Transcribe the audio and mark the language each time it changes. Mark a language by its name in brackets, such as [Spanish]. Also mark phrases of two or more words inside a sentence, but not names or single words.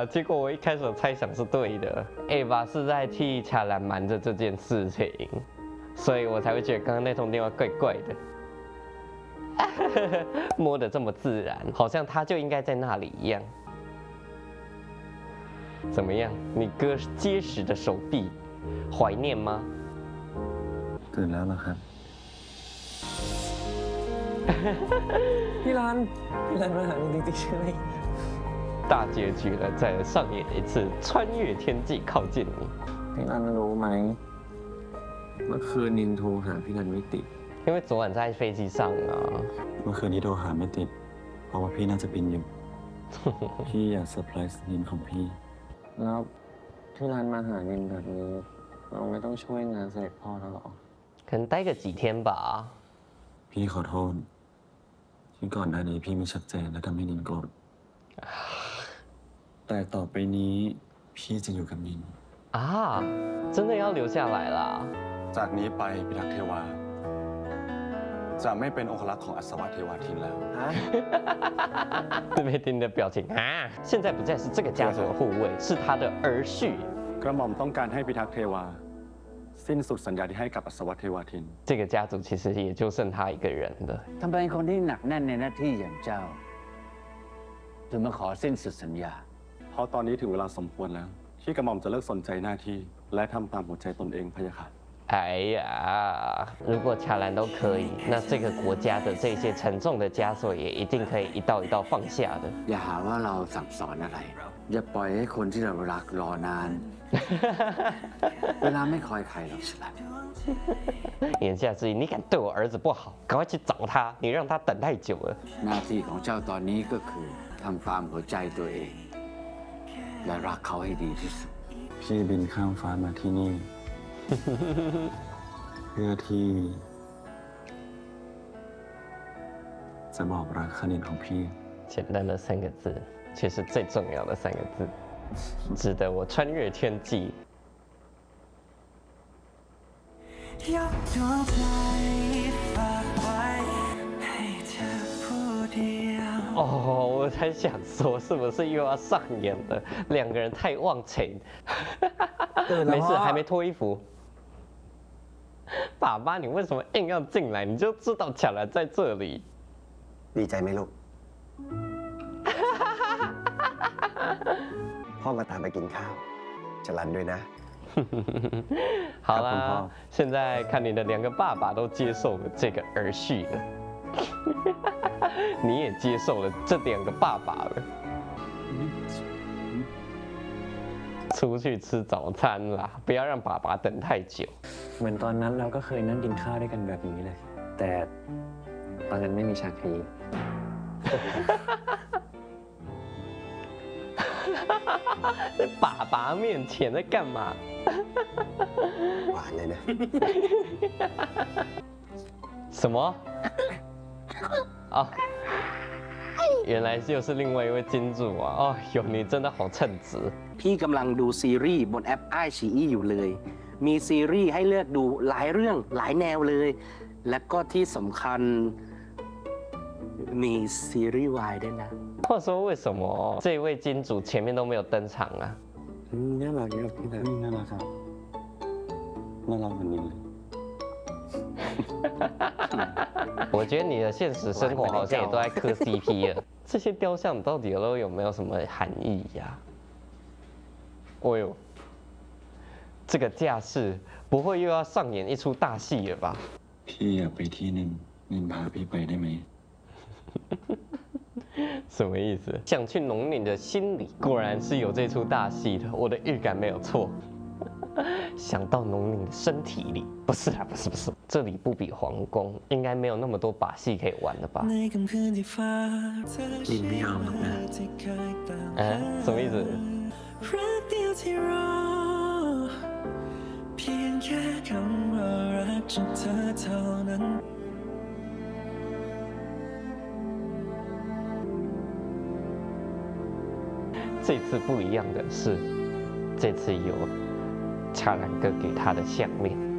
[Chinese] 结果我一开始的猜想是对的，Ava 是在替卡兰瞒着这件事情，所以我才会觉得刚刚那通电话怪怪的。摸得这么自然，好像他就应该在那里一样。怎么样？你哥结实的手臂，怀念吗？ [Thai] ตื่นแล้วเหรอครับ พี่รันมาหานินจริงๆใช่ไหม [Chinese] 大结局了，再上演一次穿越天际靠近你。 [Thai] พี่รันรู้ไหมเมื่อคืนนินโทรหาพี่รันไม่ติด [Chinese] 因为昨晚在飞机上啊， [Thai] เมื่อคืนนี้โทรหาไม่ติด เพราะว่าพี่น่าจะบินอยู่ พี่อยากเซอร์ไพรส์นินของพี่ แล้วพี่รันมาหานินแบบนี้ เราไม่ต้องช่วยงานเสด็จพ่อแล้วหรอ [Chinese] 可能待个几天吧。 [Thai] พี่ขอโทษ ที่ก่อนหน้านี้พี่ไม่ชัดเจนและทำให้นินโกรธ แต่ต่อไปนี้พี่จะอยู่กับนิน [Chinese] 啊，真的要留下来啦！ [Thai] จากนี้ไปพิทักษ์เทวา จะไม่เป็นองครักษ์ของอัศวะเทวาทินแล้ว [Chinese] 自被听的表情啊，现在不再是这个家族的护卫，是他的儿婿。 [Thai] กระหม่อมต้องการให้พิทักษ์เทวา เส สิ้นสุดสัญญาที่ให้กับอัศวเทวาทิน [Chinese] 这个家族其实也就剩他一个人了。 [Thai] ทำไมคนที่หนักแน่นในหน้าที่อย่างเจ้า ถึงมาขอสิ้นสุดสัญญา เพราะตอนนี้ถึงเวลาสมควรแล้ว ที่กระหม่อมจะเลิกสนใจหน้าที่ และทำตามหัวใจตนเองพะยะค่ะ [Chinese] 哎呀，如果恰兰都可以，那这个国家的这些沉重的枷锁也一定可以一道一道放下的。 [Thai] อย่าหาว่าเราสั่งสอนอะไร อย่าปล่อยให้คนที่เรารักรอนาน เวลาไม่คอยใครหรอกฉลับ [Chinese] 言下之意，你敢对我儿子不好，赶快去找他，你让他等太久了。 [Thai] หน้าที่ของเจ้าตอนนี้ก็คือทำตามหัวใจตัวเอง และรักเขาให้ดีที่สุด พี่บินข้ามฟ้ามาที่นี่ เพื่อที่ จะบอกรักคณินของพี่ [Chinese] 简单的三个字，却是最重要的三个字，值得我穿越天际。 [Thai] ยกดวงใจฝากไว้ให้เธอผู้เดียว [Chinese] 哦，我才想说，是不是又要上演了？两个人太忘情。没事，还没脱衣服。爸爸，你为什么硬要进来？你就知道巧兰在这里。 [Thai] ดีใจไหมลูก พ่อมาตามไปกินข้าวจะรันด้วยนะ [Chinese] 好啦，现在看你的两个爸爸都接受了这个儿婿了，你也接受了这两个爸爸了。出去吃早餐啦，不要让爸爸等太久。 [Thai] เหมือนตอนนั้นเราก็เคยนั่งกินข้าวด้วยกันแบบนี้เลย แต่ตอนนั้นไม่มีชาครี [Chinese] 在爸爸面前在干嘛？ [Thai] หวานเลยนะ [Chinese] 什么？哦，原来又是另外一位金主啊！哦哟，你真的好称职。 [Thai] พี่กำลังดูซีรีส์บนแอป iQIYI อยู่เลย มีซีรีส์ให้เลือกดูหลายเรื่องหลายแนวเลย และก็ที่สำคัญมีซีรีส์วายด้วยนะ [Chinese] 话说为什么这位金主前面都没有登场啊？ [Thai] น่ารักครับพี่นะ น่ารักครับ น่ารักเหมือนนินเลย [Chinese] 我觉得你的现实生活好像也都在磕 CP 了。这些雕像到底都有没有什么含义呀？哦呦，这个架势不会又要上演一出大戏了吧？ [Thai] พี่อยากไปที่หนึ่งนินพาพี่ไปได้ไหม [Chinese] 什么意思？想去农宁的心里，果然是有这出大戏的，我的预感没有错。想到农宁的身体里，不是啊，不是，这里不比皇宫，应该没有那么多把戏可以玩了吧？ [Thai] ในค่ำคืนที่ฟ้าเธอ ลินไม่ยอมหรอกนะ ที่เคยตาม [Chinese] 啊，什么意思？ [Thai] รักเดียวที่รอเพียงแค่คำว่ารักจากเธอเท่านั้น [Chinese] 这次不一样的是，这次有恰兰哥给他的项链。